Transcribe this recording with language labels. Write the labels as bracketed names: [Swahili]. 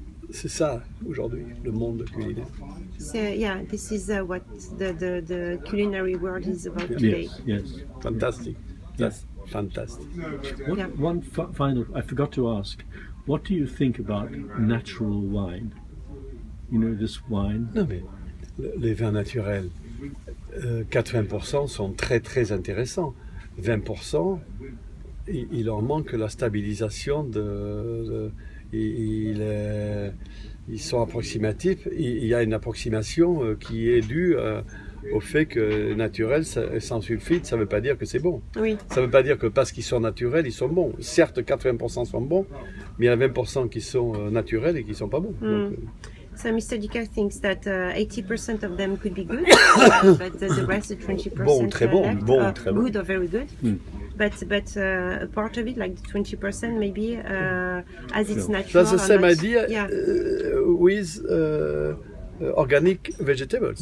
[French] C'est ça aujourd'hui, le monde culinaire. [English] So this is what the culinary world is about today. Yes. Fantastic. That's fantastic. One final, I forgot to ask, what do you think about natural wine? You know, this wine? [French] Non mais les vins naturels, 80% sont très très intéressants. 20%, il leur manque la stabilisation ils sont approximatifs. Il y a une approximation qui est due au fait que naturel, sans sulfite, ça ne veut pas dire que c'est bon. Oui. Ça ne veut pas dire que parce qu'ils sont naturels, ils sont bons. Certes, 80% sont bons, mais il y a 20% qui sont naturels et qui ne sont pas bons. Donc, [English] so Mr. Ducasse thinks that 80% of them could be good, but the rest, the 20% [French] bon, très bon, [English] left, [French] bon, très bon. [English] good or very good. But a part of it, like the 20%, maybe as it's natural. That's the same idea Yeah. with organic vegetables.